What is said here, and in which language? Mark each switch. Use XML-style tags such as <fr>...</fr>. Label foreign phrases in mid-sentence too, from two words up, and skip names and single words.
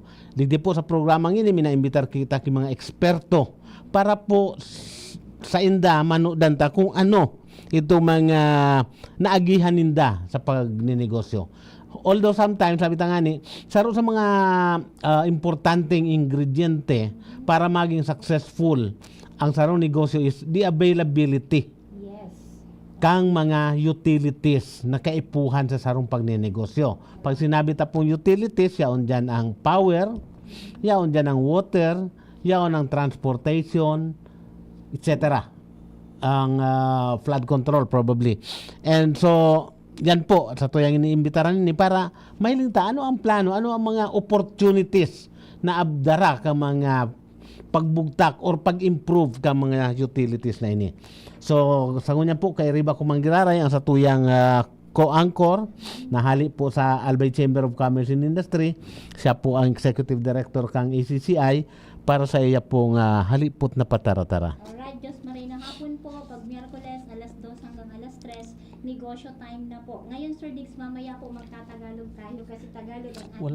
<bik>Digdi po sa programang ini, minaimbitar kita kay mga eksperto para po sa inda manudan ta kung ano ito mga naagihan ninda sa pagninegosyo.</bik> <en>Although sometimes,</en> <bik>sabi ta nga ni, saro sa mga importanteng ingrediente para maging successful ang sarong negosyo</bik> <en>is the availability. Yes.</en> <bik>Kang mga utilities na kaipuhan sa sarong pagninegosyo. Pag sinabi ta pong utilities, yaon dyan ang power, yaon dyan ang water, yaon ang transportation, etc.</bik> <en>Ang flood control probably. And so,</en> <bik>yan po, sa tuyang iniimbitaran ni para mahilinta, ano ang plano, ano ang mga opportunities na abdara ka mga pagbugtak or pag-improve ka mga utilities na ini. So, sa ngunyan po, kay Riba Kumangiraray, ang sa tuyang co-anchor, nahali po sa Albay Chamber of Commerce and Industry. Siya po ang</bik> <en>Executive Director</en> <bik>kang ACCI para sa iya pong halipot na patara-tara. Alright, Diyos Marina hapon po. Pag Miyerkules, alas 2 hanggang alas 3, negosyo time na po.</bik> <tl>Ngayon, Sir Diggs, mamaya po magtatagalog tayo kasi Tagalog ang ating...</tl>